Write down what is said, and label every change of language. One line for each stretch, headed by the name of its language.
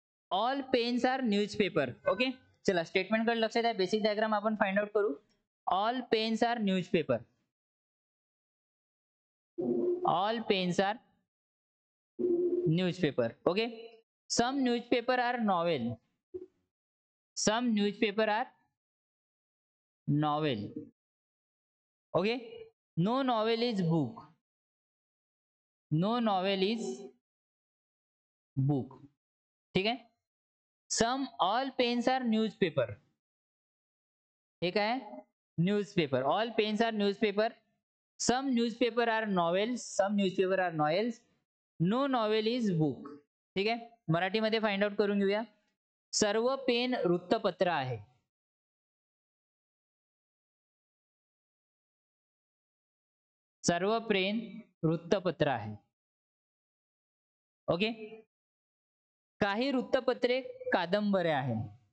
English: All pens are newspaper. Okay,
Marathi: चला
English: statement
Marathi: कडे लक्ष द्या.
English: basic diagram
Marathi: आपण
English: find out
Marathi: करू.
English: All pens are newspaper. All pens are newspaper. Okay, some newspaper are novel. Some newspaper are novel. Okay, no novel is book. No novel is book.
Hindi: ठीक है.
English: Some all pens are newspaper.
Marathi: हे काय आहे?
English: Newspaper. All pens are newspaper. Some newspaper are novels. Some newspaper are novels. No novel is book.
Marathi: ठीक आहे, मराठीमध्ये
English: find out
Marathi: करून घेऊया. सर्व पेन वृत्तपत्र आहे. सर्व पेन वृत्तपत्र आहे. ओके, काही वृत्तपत्रे कादंबऱ्या आहेत.